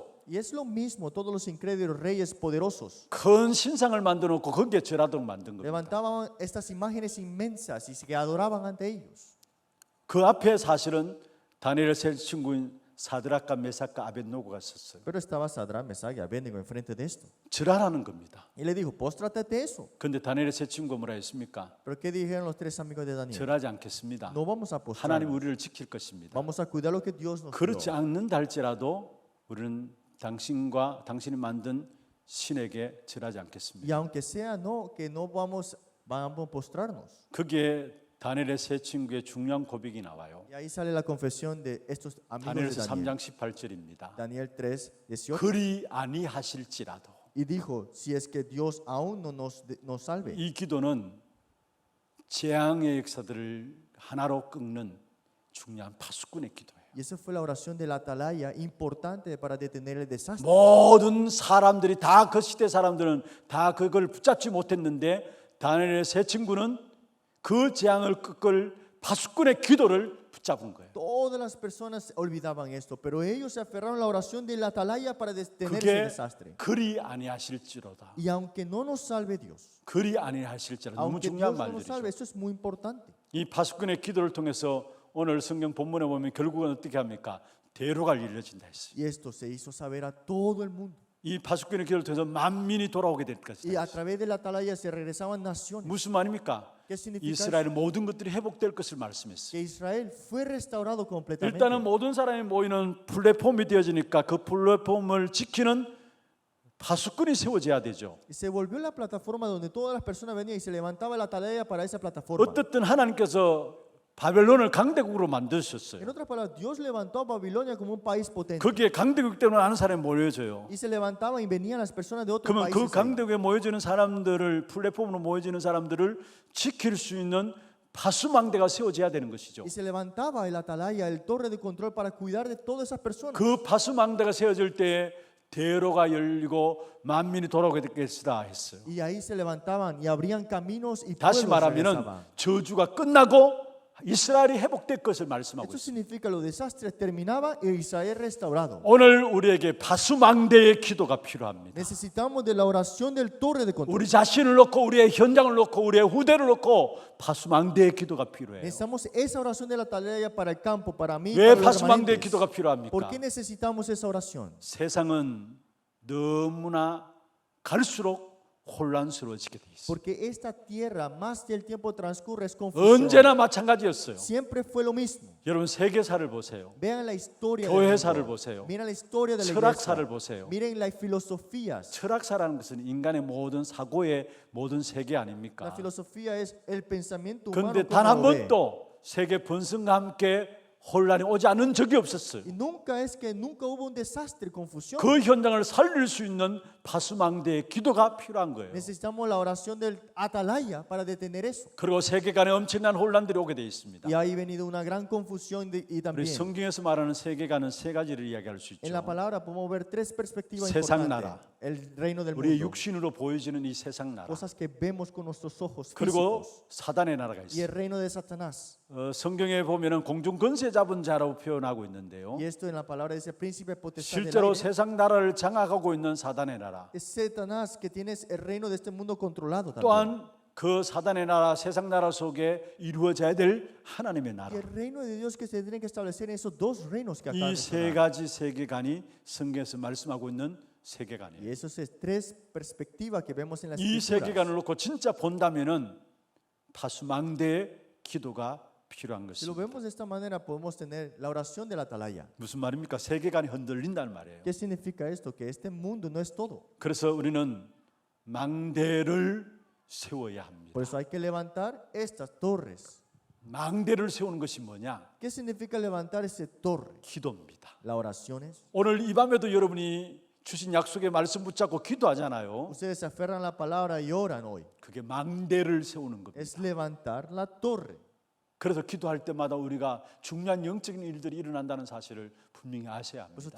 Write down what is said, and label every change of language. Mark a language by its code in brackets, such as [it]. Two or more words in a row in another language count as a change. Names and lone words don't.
[es] Y es lo mismo, todos los incrédulos reyes poderosos [ko] 큰 신상을 만들어 놓고 거기에 절하도록 만든 겁니다. [es] levantaban estas imágenes inmensas y se adoraban ante ellos. [ko] 그 앞에 사실은 다니엘의 세 친구인 사드락과 메삭과 아벳노고가 섰어요. [es] Pero estaba Sadrach, Mesach y Abednego enfrente de esto. [ko] 절하라는 겁니다. [es] Y le dijo, póstrate ante eso. [ko] 그런데 다니엘의 세 친구가 뭐라 했습니까? [es] Pero ¿qué dijeron los tres amigos de Daniel? [ko] 절하지 않겠습니다. [es] No vamos a [ko] 하나님 [es] postrarnos. [ko] 우리를 지킬 것입니다. [es] Vamos a cuidar lo que Dios nos [ko] 그렇지 [es] dio. [ko] 않는다 할지라도 우리는 당신이 만든 신에게 절하지 않겠습니다. [es] Y aunque sea no, que no vamos a postrarnos. [ko] 그게 다니엘의 세 친구의 중요한 고백이 나와요. [es] Y ahí sale la confesión de estos amigos de [ko] 다니엘서 [es] Daniel. [ko] 3장 18절입니다. [es] Daniel 3, 18. [ko] 그리 아니하실지라도 [es] Y dijo, si es que Dios aún no nos salve. [ko] 이 기도는 재앙의 역사들을 하나로 꺾는 중요한 파수꾼의 기도예요. [es] Y esa fue la oración de la atalaya importante para detener el desastre. [ko] 모든 사람들이 다 그 시대 사람들은 다 그걸 붙잡지 못했는데 다니엘의 세 친구는 그 재앙을 끄끌 파수꾼의 기도를 붙잡은 거예요. [es] Todas las personas olvidaban esto, pero ellos se aferraron a la oración de la atalaya para detener ese [ko] 그게 [es] desastre. [ko] 그리 아니하실지로다. [es] Y aunque no nos salve Dios, [ko] 그리 아니하실지로다. 너무 [es] aunque [ko] 중요한 [es] Dios no nos salve, [ko] 말들이죠. [es] esto es muy importante. [ko] 이 파수꾼의 기도를 통해서 오늘 성경 본문에 보면 결국은 어떻게 합니까? 대로가 이루어진다 했어요. [es] Y esto se hizo saber a todo el mundo. [ko] 이 파수꾼의 기도를 통해서 만민이 돌아오게 될 [es] Y a [ko] 것이다. [es] través de la atalaya se regresaban naciones. [ko] 무슨 말입니까? [es] ¿Qué significa eso? [ko] 이스라엘의 모든 것들이 회복될 것을 말씀했어요. [es] Que Israel fue restaurado completamente. [ko] 일단은 모든 사람이 모이는 플랫폼이 되어지니까 그 플랫폼을 지키는 파수꾼이 세워져야 되죠. [es] Y se volvió la plataforma donde todas las personas venían y se levantaba la atalaya para esa plataforma. [ko] 어떻든 하나님께서 바벨론을 강대국으로 만드셨어요. [es] En otras palabras, Dios levantó a Babilonia como un país potente. [ko] 거기에 강대국 때문에 아는 사람이 모여져요. [es] Y se levantaban y venían las personas de otros [ko] 그러면 그 [es] países. ahí. [ko] 강대국에 모여지는 사람들을 플랫폼으로 모여지는 사람들을 지킬 수 있는 파수망대가 세워져야 되는 것이죠. [es] Y se levantaba el atalaya, el torre de control para cuidar de todas esas personas. [ko] 그 파수망대가 세워질 때 대로가 열리고 만민이 돌아오게 될 것이다 했어요. [es] Y ahí se levantaban y abrían caminos y [ko] 다시 [es] pueblos [ko] 말하면은 [es] regresaban. [ko] 저주가 끝나고 이스라엘이 회복될 것을 말씀하고 [es] Esto [ko] 있습니다. [es] significa los desastres terminaban y Israel restaurado. [ko] 오늘 우리에게 파수망대의 기도가 필요합니다. [es] Necesitamos de la oración del torre de control. [ko] 우리 자신을 놓고 우리의 현장을 놓고 우리의 후대를 놓고 파수망대의 기도가 필요해요. [es] Necesitamos esa oración de la atalaya para el campo, para mí, [ko] 왜 [es] para los [ko] 파수망대의 [es] remanentes. [ko] 기도가 필요합니까? [es] ¿Por qué necesitamos esa oración? [ko] 세상은 너무나 갈수록 혼란스러워지게 돼 있어요. [es] Porque esta tierra, más que el tiempo transcurre, es confusión. [ko] 언제나 마찬가지였어요. [es] Siempre fue lo mismo. [ko] 여러분 세계사를 보세요. [es] Vean la historia [ko] 교회사를 [es] del mundo. [ko] 보세요. [es] Miren la historia de la [ko] 철학사를 [es] iglesia. [ko] 보세요. [es] Miren las filosofías. [ko] 철학사라는 것은 인간의 모든 사고의 모든 세계 [es] La [ko] 아닙니까? [es] filosofía es el pensamiento humano. [ko] 그런데 [es] como [ko] 단 한 [es] lo ve. [ko] 번도 세계 번성과 함께 혼란이 오지 않은 적이 없었어요. [es] Y nunca es que nunca hubo un desastre, confusión. [ko] 그 현장을 살릴 수 있는 파수망대의 기도가 필요한 거예요. [es] Necesitamos la oración del atalaya para detener eso. [ko] 그리고 세계관에 엄청난 혼란들이 오게 되어 있습니다. [es] Y ahí ha venido una gran confusión y [ko] 우리 [es] también [ko] 성경에서 말하는 세계관은 세 가지를 이야기할 수 [es] en la [ko] 있죠. [es] palabra podemos ver tres perspectivas [ko] 세상 [es] importantes. [ko] 나라. [es] El reino del [ko] 우리의 [es] mundo, [ko] 육신으로 보여지는 이 세상 나라. [es] cosas que vemos con nuestros ojos [ko] 그리고 [es] físicos, [ko] 사단의 나라가 [es] y [ko] 있어요. [es] el reino de Satanás. [ko] 성경에 보면은 공중 권세 잡은 자라고 표현하고 있는데요. [es] Y esto en la palabra dice príncipe potestad del [ko] 실제로 [es] aire. [ko] 세상 나라를 장악하고 있는 사단의 나라. [es] Es Satanás que tiene el reino de este mundo controlado también. [ko] 또한 그 사단의 나라, 세상 나라 속에 이루어져야 될 하나님의 [es] Y [ko] 나라. [es] el reino de Dios que se tiene que establecer en esos dos reinos que acá [ko] 이 세 [es] mencionamos. [ko] 가지 세계관이 성경에서 말씀하고 있는 [es] Y [ko] 세계관이에요. [es] esos es tres perspectivas que vemos en las [ko] 이 [es] escrituras. [ko] 세계관을 놓고 진짜 본다면은 파수망대의 기도가 필요한 [es] Si lo [ko] 것입니다. [es] vemos de esta manera, podemos tener la oración de la atalaya. [ko] 무슨 말입니까? 세계관이 흔들린다는 말이에요. [es] ¿Qué significa esto? Que este mundo no es todo. [ko] 그래서 우리는 망대를 세워야 합니다. [es] Por eso hay que levantar estas torres. [ko] 망대를 세우는 것이 뭐냐? [es] ¿Qué significa levantar ese torre? [ko] 기도입니다. [es] La oración es. [ko] 오늘 이 밤에도 여러분이 주신 약속의 말씀 붙잡고 기도하잖아요. [es] Ustedes se aferran a la palabra y oran hoy. [ko] 그게 망대를 세우는 겁니다. [es] Es levantar la torre. [ko] 그래서 기도할 때마다 우리가 중요한 영적인 일들이 일어난다는 사실을 분명히 아셔야 [es] Por eso